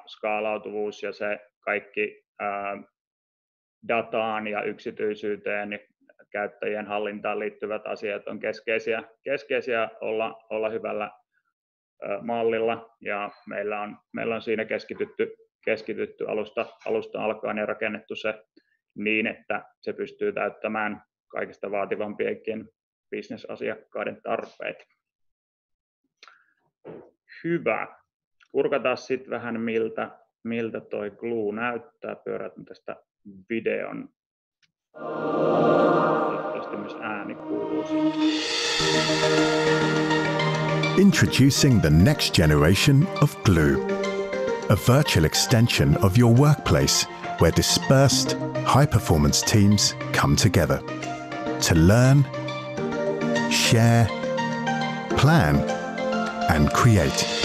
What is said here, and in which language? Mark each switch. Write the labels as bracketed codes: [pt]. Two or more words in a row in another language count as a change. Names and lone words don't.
[fi] skaalautuvuus ja se kaikki dataan ja yksityisyyteen ja käyttäjien hallintaan liittyvät asiat on keskeisiä olla hyvällä mallilla, ja meillä on siinä keskitytty alusta alkaen ja rakennettu se niin, että se pystyy täyttämään kaikista vaativampienkin bisnesasiakkaiden tarpeet. Hyvä. Kurkataan sitten vähän miltä toi Glue näyttää. Pyörätän tästä videon. Toivottavasti myös ääni kuuluu. [en] Introducing the next generation of Glue, a virtual extension of your workplace where dispersed, high-performance teams come together to learn, share, plan, and create.